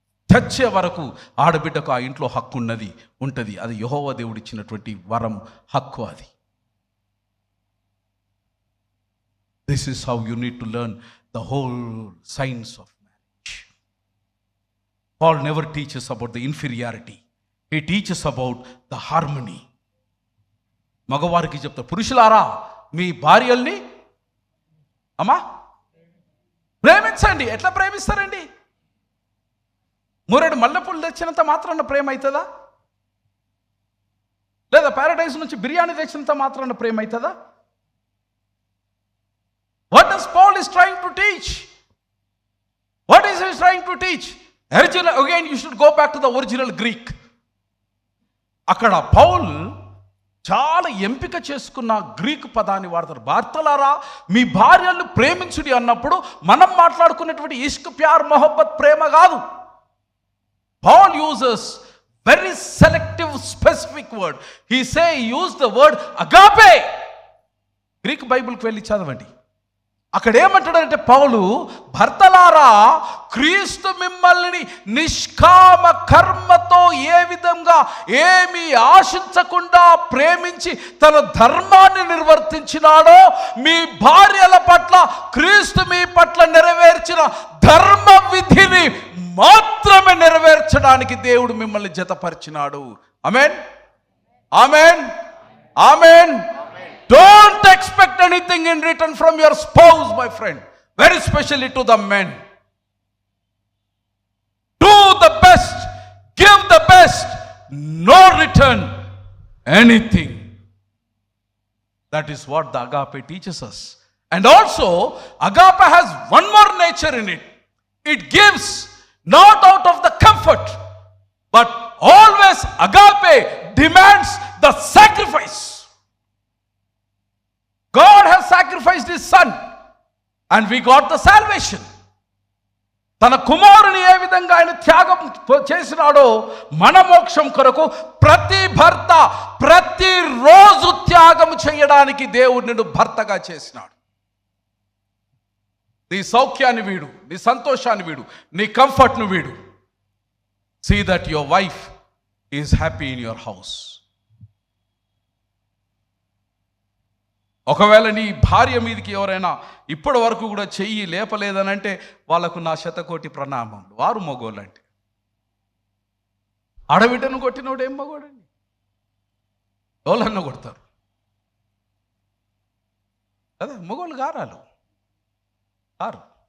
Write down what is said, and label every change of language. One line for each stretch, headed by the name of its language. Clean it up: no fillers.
Telugu: చచ్చే వరకు ఆడబిడ్డకు ఆ ఇంట్లో హక్కు ఉంటుంది. అది యెహోవా దేవుడిచ్చినటువంటి వరం, హక్కు అది.
English: This is how you need to learn the whole science of marriage. Paul never teaches about the inferiority. He teaches about the harmony.
Telugu: మగవారికి చెప్తారు, పురుషులారా మీ భార్యల్ని ప్రేమించండి. ఎట్లా ప్రేమిస్తారండి? మూరెడు మల్లెపూలు తెచ్చినంత మాత్రాన ప్రేమ అవుతుందా? లేదా ప్యారడైజ్ నుంచి బిర్యానీ తెచ్చినంత మాత్రాన ప్రేమ అవుతుందా?
English: What does Paul is trying to teach? What is he trying to teach? Again, you should go back to the original Greek.
Telugu: అక్కడ పౌల్ చాలా ఎంపిక చేసుకున్న గ్రీక్ పదాన్ని వాడతారు. భర్తలారా మీ భార్యలను ప్రేమించుడి అన్నప్పుడు మనం మాట్లాడుకునేటువంటి ఇష్క్, ప్యార్, మొహబ్బత్ ప్రేమ కాదు.
English: Paul uses very selective, specific word. He used the word agape.
Telugu: Greek బైబిల్కి వెళ్ళి చదవండి. అక్కడ ఏమంటాడంటే పౌలు, భర్తలారా క్రీస్తు మిమ్మల్ని నిష్కామ కర్మతో ఏ విధంగా ఏమీ ఆశించకుండా ప్రేమించి తన ధర్మాన్ని నిర్వర్తించినాడో, మీ భార్యల పట్ల క్రీస్తు మీ పట్ల నెరవేర్చిన ధర్మ విధిని మాత్రమే నెరవేర్చడానికి దేవుడు మిమ్మల్ని జతపరిచినాడు. ఆమేన్, ఆమేన్, ఆమేన్.
English: Don't expect anything in return from your spouse, my friend. Very especially to the men. Do the best, give the best, no return anything. That is what the agape teaches us. And also, agape has one more nature in it. It gives not out of the comfort, but always agape demands the sacrifice. God has sacrificed his son and we got the salvation.
Telugu: తన కుమారుని ఏ విధంగా ఆయన త్యాగం చేసినాడో మన మోక్షం కొరకు ప్రతి భర్త ప్రతిరోజు త్యాగం చేయడానికి దేవుడు నిన్ను భర్తగా చేసినాడు. నీ సౌఖ్యాన్ని వీడు, నీ సంతోషాన్ని వీడు, నీ కంఫర్ట్ను వీడు.
English: See that your wife is happy in your house.
Telugu: ఒకవేళ నీ భార్య మీదకి ఎవరైనా ఇప్పటి వరకు కూడా చెయ్యి లేపలేదనంటే వాళ్ళకు నా శతకోటి ప్రణామం. వారు మగోళ్ళంటే. ఆడబిడ్డను కొట్టినోడు ఏం మగోడండి? ఎవరన్నా కొడతారు కదా, మగోళ్ళు గారాలు సార్.